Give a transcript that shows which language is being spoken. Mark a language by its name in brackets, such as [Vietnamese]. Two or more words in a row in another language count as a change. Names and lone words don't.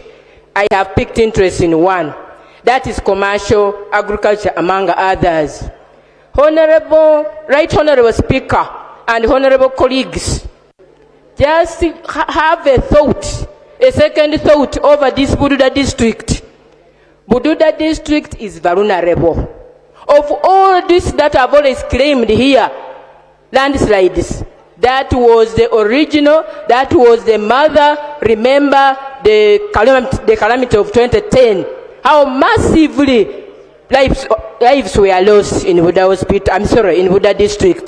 [English] I have picked interest in one, that is commercial agriculture, among others. Right Honorable Speaker and honorable colleagues, just have a thought, a second thought over this Bududa district. Bududa district is vulnerable. Of all this that I've always claimed here, landslides, that was the original, that was the mother. Remember the calamity of 2010, how massively lives were lost in Buda Hospital, in Buda district.